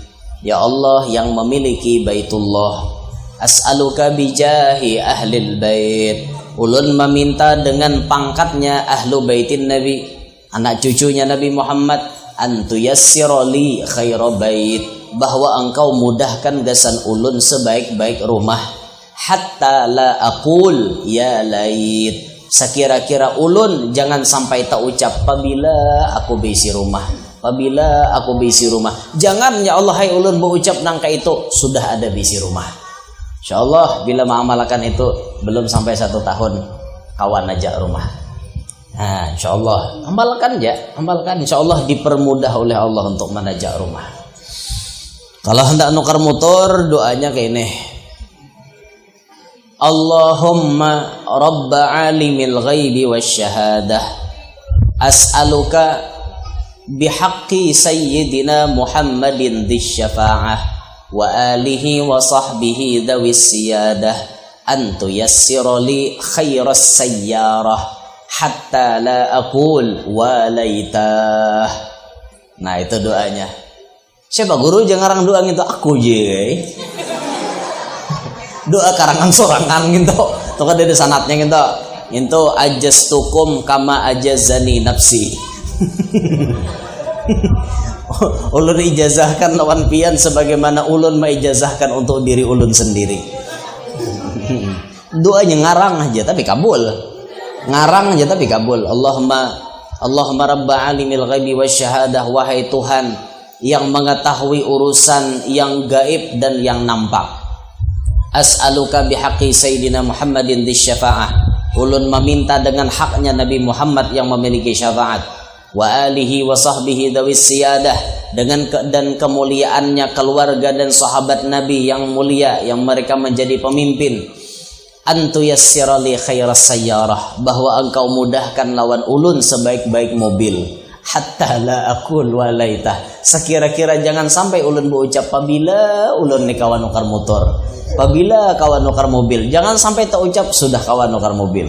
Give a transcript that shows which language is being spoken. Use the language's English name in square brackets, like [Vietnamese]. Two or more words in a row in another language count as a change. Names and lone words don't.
[Banjar] Ya Allah yang memiliki Baitullah, [Arabic] أسألك بجاه أهل البيت. [Banjar] Ulun meminta dengan pangkatnya [Arabic] أهل بيت النبي, [Banjar] anak cucunya Nabi Muhammad, [Arabic] أن تيسر لي خير بيت, [Banjar] bahwa engkau mudahkan gasan ulun sebaik-baik rumah. [Arabic] حتى لا أقول يا ليت, [Banjar] sekira-kira ulun jangan sampai tak ucap apabila aku bisi rumah, apabila aku bisi rumah. Jangan ya Allah hai ulun berucap nangka itu sudah ada bisi rumah. Insyaallah bila mengamalkan itu belum sampai 1 tahun kawan aja rumah. Nah, insyaallah amalkan ya, amalkan insyaallah dipermudah oleh Allah untuk menajak rumah. Kalau hendak nukar motor doanya kayak ini. [Arabic] اللهم رب عالم الغيب والشهادة، أسألك بحق سيدنا محمد ذي الشفاعة وآله وصحبه ذوي السيادة أن تيسر لي خير السيارة حتى لا أقول وا ليته. [Banjar] Nah itu doanya. Siapa guru jangan doa gitu aku je. Doa karangan sorangan gitu. Tuh kan ada sanatnya gitu. [Arabic] Itu أجزتكم كما أجازني نفسي. [Banjar] Ulun ijazahkan lawan pian sebagaimana ulun maijazahkan untuk diri ulun sendiri. Doanya ngarang aja tapi kabul. Ngarang aja tapi kabul. [Arabic] اللهم رب عالم الغيب والشهادة, [Banjar] wahai Tuhan yang mengetahui urusan yang gaib dan yang nampak. [Arabic] أسألك بحق سيدنا محمد ذي الشفاعة, [Banjar] ulun meminta dengan haknya Nabi Muhammad yang memiliki syafaat, [Arabic] وآله وصحبه ذوي السيادة, [Banjar] dengan dan kemuliaannya keluarga dan sahabat Nabi yang mulia yang mereka menjadi pemimpin. [Arabic] أن تيسر لي خير السيارة, [Banjar] bahwa engkau mudahkan lawan ulun sebaik-baik mobil. [Arabic] حتى لا أقول وا ليته, [Banjar] sekira-kira jangan sampai ulun berucap apabila ulun ni kawan nukar motor, apabila kawan nukar mobil, jangan sampai tak ucap sudah kawan nukar mobil.